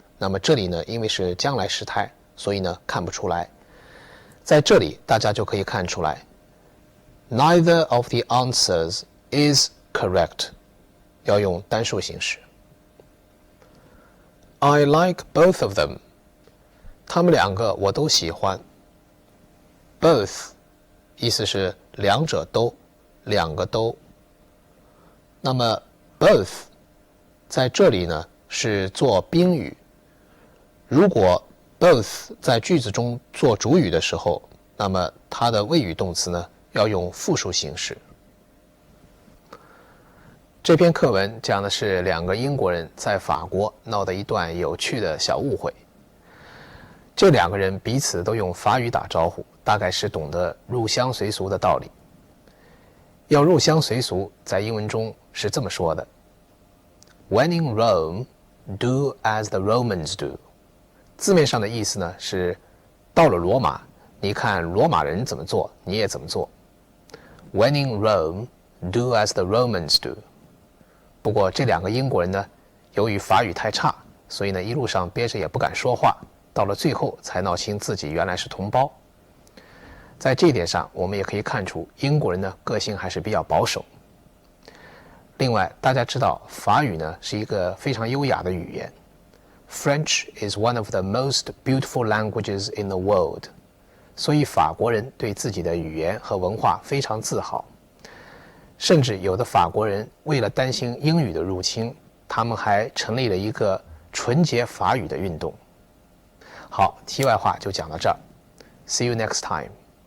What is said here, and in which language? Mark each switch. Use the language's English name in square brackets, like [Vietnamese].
[Chinese] 那么这里呢，因为是将来时态，所以呢看不出来。在这里大家就可以看出来 [English] Neither of the answers is correct [Chinese] 要用单数形式。 [English] I like both of them [Chinese] 他们两个我都喜欢。 Both 意思是两者都，两个都。那么 both 在这里呢是做宾语，如果 both 在句子中做主语的时候，那么它的谓语动词呢要用复数形式。这篇课文讲的是两个英国人在法国闹的一段有趣的小误会。这两个人彼此都用法语打招呼，大概是懂得入乡随俗的道理。要入乡随俗，在英文中是这么说的 [English] When in Rome, do as the Romans do。 [Chinese] 字面上的意思呢是到了罗马，你看罗马人怎么做，你也怎么做。 [English] When in Rome, do as the Romans do。 [Chinese] 不过这两个英国人呢，由于法语太差，所以呢一路上憋着也不敢说话，到了最后才闹清自己原来是同胞。在这一点上，我们也可以看出英国人呢个性还是比较保守。另外，大家知道法语呢是一个非常优雅的语言。 [English] French is one of the most beautiful languages in the world。 [Chinese] 所以法国人对自己的语言和文化非常自豪。甚至有的法国人为了担心英语的入侵，他们还成立了一个纯洁法语的运动。好，题外话就讲到这儿。 [English] See you next time.